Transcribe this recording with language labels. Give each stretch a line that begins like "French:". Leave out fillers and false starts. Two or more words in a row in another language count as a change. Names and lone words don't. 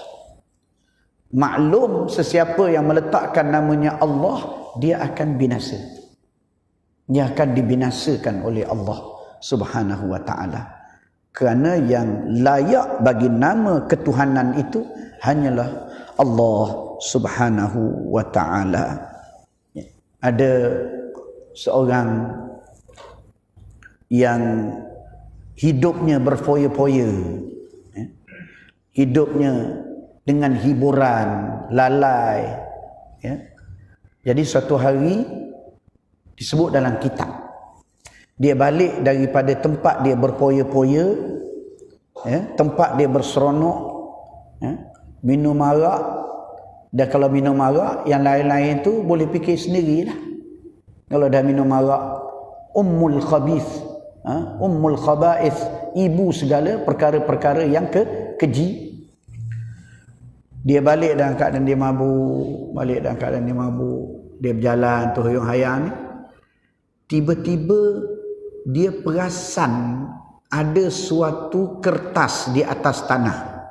Malay: Maklum, sesiapa yang meletakkan namanya Allah, dia akan binasa. Dia akan dibinasakan oleh
Arabic: الله سبحانه وتعالى.
Malay: Kerana yang layak bagi nama ketuhanan itu hanyalah
Arabic: الله سبحانه وتعالى.
Malay: Ada seorang yang hidupnya berfoya-foya, hidupnya dengan hiburan, lalai, ya. Jadi suatu hari disebut dalam kitab, dia balik daripada tempat dia berfoya-foya, ya, tempat dia berseronok, ya, minum arak. Dan kalau minum arak, yang lain-lain tu boleh fikir sendirilah. Kalau dah minum arak,
Arabic: أم الخبيث، أم الخبائث,
Malay: ibu segala perkara-perkara yang keji. Dia balik dalam keadaan dia mabuk, dia berjalan tu hayang-hayang ni. Tiba-tiba dia perasan ada suatu kertas di atas tanah.